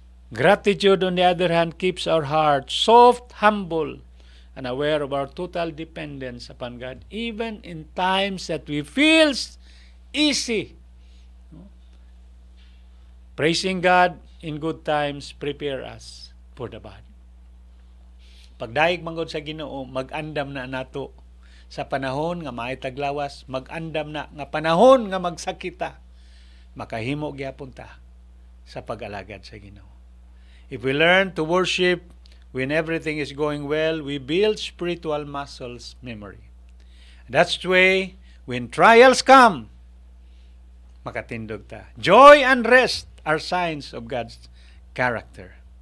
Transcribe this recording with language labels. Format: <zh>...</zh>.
<en>Gratitude, on the other hand, keeps our heart soft, humble, and aware of our total dependence upon God, even in times that we feel easy. No? Praising God in good times prepare us for the bad.</en> <ceb>Pagdaig manggod sa Ginoo, mag-andam na nato sa panahon nga maay taglawas, mag-andam na nga panahon nga magsakita, makahimo gyapon ta sa pag-alagad sa Ginoo.</ceb> <en>If we learn to worship when everything is going well, we build spiritual muscles memory. That's the way when trials come,</en> <ceb>makatindog ta.</ceb> <en>Joy and rest are signs of God's character.</en>